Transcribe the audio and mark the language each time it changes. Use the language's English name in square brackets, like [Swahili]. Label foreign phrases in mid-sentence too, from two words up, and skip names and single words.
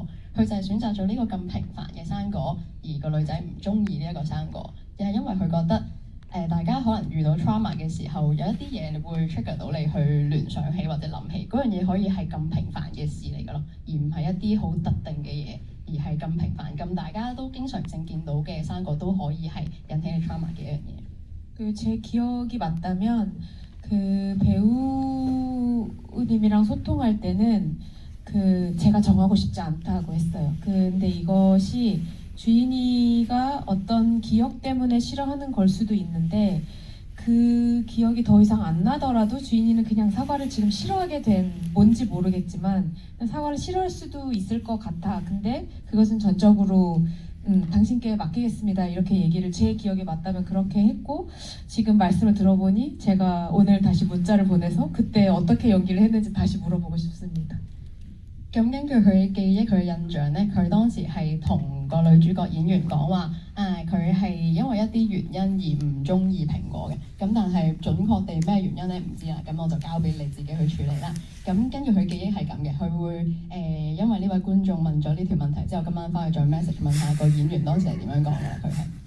[Cantonese] 佢就係選擇咗呢個咁平凡嘅生果，而個女仔唔中意呢一個生果，亦係因為佢覺得大家可能遇到 trauma 嘅時候，有一啲嘢會 trigger 到你去聯想起或者諗起嗰樣嘢，可以係咁平凡嘅事嚟㗎咯，而唔係一啲好特定嘅嘢，而係咁平凡咁大家都經常性見到嘅生果都可以係引起你 trauma 嘅一樣嘢。 [Korean] 제 기억이 맞다면 배우님이랑 소통할 때는 제가 정하고 싶지 않다고 했어요. 근데 이것이 주인이가 어떤 기억 때문에 싫어하는 걸 수도 있는데, 그 기억이 더 이상 안 나더라도 주인이는 그냥 사과를 지금 싫어하게 된, 뭔지 모르겠지만 사과를 싫어할 수도 있을 것 같아. 근데 그것은 전적으로 당신께 맡기겠습니다. 이렇게 얘기를 제 기억에 맞다면 그렇게 했고, 지금 말씀을 들어보니 제가 오늘 다시 문자를 보내서 그때 어떻게 연기를 했는지 다시 물어보고 싶습니다. [Cantonese] 咁根據佢嘅記憶，佢嘅印象咧，佢當時係同個女主角演員講話，佢係因為一啲原因而唔中意蘋果嘅。咁但係準確地咩原因咧唔知啦，咁我就交俾你自己去處理啦。咁根據佢記憶係咁嘅，佢會因為呢位觀眾問咗呢條問題之後，今晚翻去再 message 問下個演員當時係點樣講嘅，佢係。